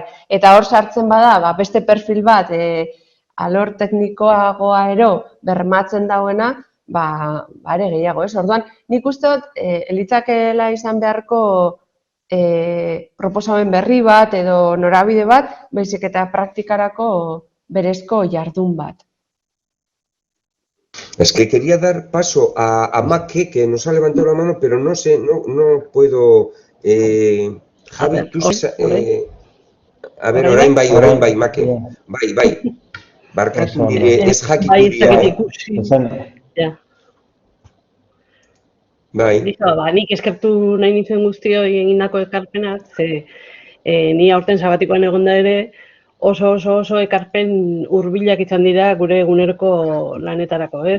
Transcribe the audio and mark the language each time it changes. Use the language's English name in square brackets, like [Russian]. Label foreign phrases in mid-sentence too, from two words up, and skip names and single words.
[Basque] Eta hor sartzen bada, beste perfil bat, alor teknikoagoa ero bermatzen dauena, are gehiago, ez? Orduan, nik uste dut, elitzakeela izan beharko proposamen berri bat edo norabide bat, baizik eta praktikarako berezko jardun bat. [Spanish] Es que quería dar paso a Make, que nos ha levantado la mano, pero no sé, no puedo... Javi, tú a ver, [Basque] orain bai, Make. Bai. Barkatu nire ez jakituria. Bai. Nik eskertu nahi nintzen guztioi egindako ekarpenak, ni aurten sabatikoan egonda ere oso ekarpen hurbilak izan dira gure eguneroko lanetarako, ez?